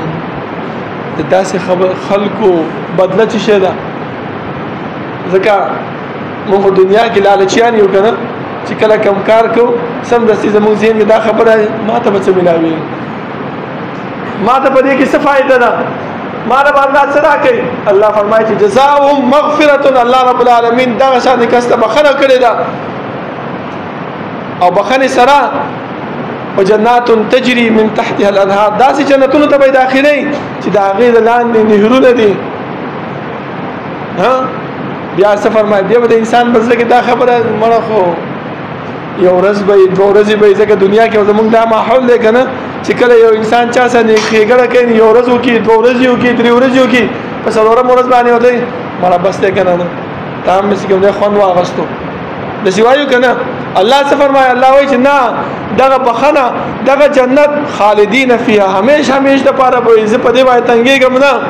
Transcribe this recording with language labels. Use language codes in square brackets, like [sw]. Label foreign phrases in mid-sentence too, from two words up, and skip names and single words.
[ps] داسې خلکو بدله چې شه ده ځکه موږ دنیا کې لالچیان یو کنه چې کله کم کار کو سم د سې زموږ ذهن دا خبره ما ته به څه ملاوي ما ته په دې کې څه فائدہ ده ما رب الله صدا کوي الله فرمایي چې [ar] جزاؤهم مغفرة الله رب العالمین [ps] دا شان کسته بخنه کړی ده او بخنه سره [ar] وجنات تجري من تحتها الانهار [ps] داسې جنتونو ته به داخلي چې دا غیر لاندې نهرونه دي ها بیا څه فرمایي بیا به د انسان په زړه کې دا خبره مړه خو یو ورځ به دوه ورځې به ځکه دنیا کې زمونږ دا ماحول دی که نه چې کله یو انسان چا سره ښېګړه کوي یو ورځ وکړي دوه ورځې وکړي درې ورځې وکړي په څلورم ورځ باندې ورته مړه بس دی که نه تا هم چې کوم دی خوند واغستو داسې وایو که نه الله څه فرمایي الله وایي چې نه دغه بخښنه دغه جنت [ar] خالدین فیها [ps] همیش همیش دپاره به زه په دې باندې تنګېږم نه